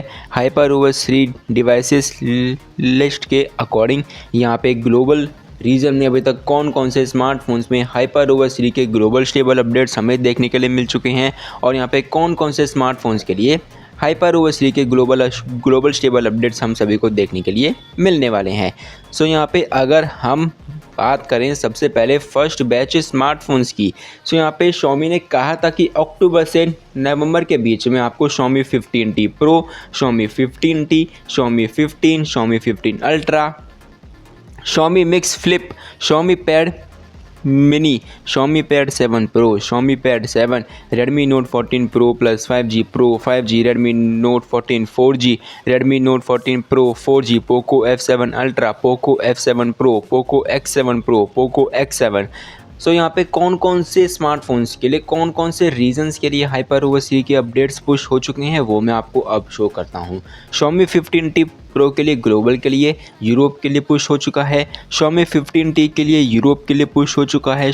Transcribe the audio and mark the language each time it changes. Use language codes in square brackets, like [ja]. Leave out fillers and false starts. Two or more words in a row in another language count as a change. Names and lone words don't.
[hi] HyperOS 3 [en] devices list [hi] के अकॉर्डिंग यहाँ पे [en] global region [hi] में अभी तक कौन कौन से स्मार्टफोन्स में HyperOS 3 के [en] global stable updates [hi] हमें देखने के लिए मिल चुके हैं और यहाँ पे कौन कौन से स्मार्टफोन्स के लिए HyperOS 3 के [en] global stable updates [hi] हम सभी को देखने के लिए मिलने वाले हैं। सो यहाँ पे अगर हम बात करें सबसे पहले [en] first batch smartphones [hi] की, सो यहाँ पे Xiaomi ने कहा था कि अक्टूबर से नवंबर के बीच में आपको Xiaomi 15T Pro, Xiaomi 15T, Xiaomi 15, Xiaomi 15 Ultra, Xiaomi Mix Flip, Xiaomi Pad मिनी, Xiaomi Pad 7 Pro, Xiaomi Pad 7, Redmi Note 14 Pro Plus 5G Pro 5G, Redmi Note 14 4G, Redmi Note 14 Pro 4G, Poco F7 Ultra, Poco F7 Pro, Poco X7 Pro, Poco X7। सो यहाँ पे कौन कौन से स्मार्टफोन्स के लिए कौन कौन से रीजंस के लिए HyperOS 3 के अपडेट्स पुश हो चुके हैं वो मैं आपको अब शो करता हूँ। Xiaomi 15T Pro के लिए ग्लोबल के लिए यूरोप के लिए पुश हो चुका है। Xiaomi 15T के लिए यूरोप के लिए पुश हो चुका है।